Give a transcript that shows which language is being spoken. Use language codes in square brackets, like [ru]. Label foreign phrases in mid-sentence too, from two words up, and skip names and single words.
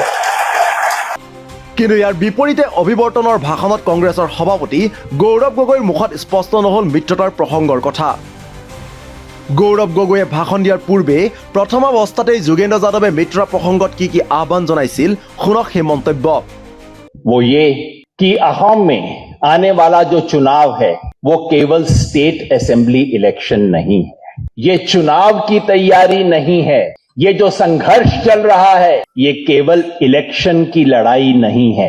[as] কিন্তু ইয়াৰ বিপৰীতে অভিৱৰ্তনৰ ভাষণত কংগ্ৰেছৰ সভাপতি গৌৰৱ গগৈৰ মুখত স্পষ্ট নহ'ল মিত্ৰতাৰ প্ৰসংগৰ কথা গৌৰৱ গগৈয়ে ভাষণ দিয়াৰ পূৰ্বে প্ৰথম অৱস্থাতেই যোগেন্দ্ৰ যাদৱে মিত্ৰতা প্ৰসংগত কি আহ্বান জনাইছিল শুনক সেই মন্তব্য [hi] वो ये कि असम में आने वाला जो चुनाव है वो केवल [en] state assembly election [hi] नहीं है। ये चुनाव की तैयारी नहीं है। ये जो संघर्ष चल रहा है ये केवल इलेक्शन की लड़ाई नहीं है।